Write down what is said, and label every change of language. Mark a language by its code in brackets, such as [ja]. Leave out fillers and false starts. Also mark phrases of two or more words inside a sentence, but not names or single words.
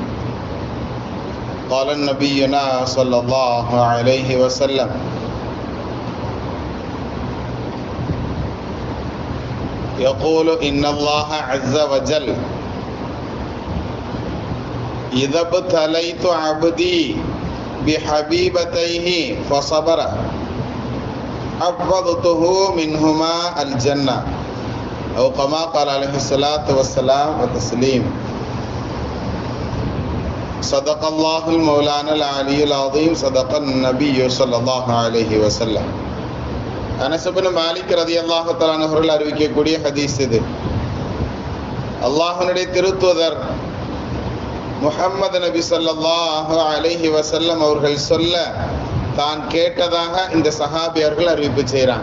[ar] قال نبينا صلى الله عليه وسلم: يقول إن الله عز وجل إذا ابتليت عبدي بحبيبتيه فصبر عوضته منهما الجنة أو كما قال عليه الصلاة والسلام وتسليم. صدق الله المولانا العلي العظيم. صدق النبي صلى الله عليه وسلم. [ta] அனஸ் இப்னு மாலிக் [ar] رضي الله تعالى [ta] அவர்கள் அறிவிக்கக்கூடிய ஹதீஸ் இது. அல்லாஹ்வுடைய திருத்தூதர் முஹம்மது நபி [ar] صلى الله عليه وسلم [ta] அவர்கள் சொல்ல தான் கேட்டதாக இந்த சஹாபியர்கள் அறிவிப்பு செய்கிறாங்க.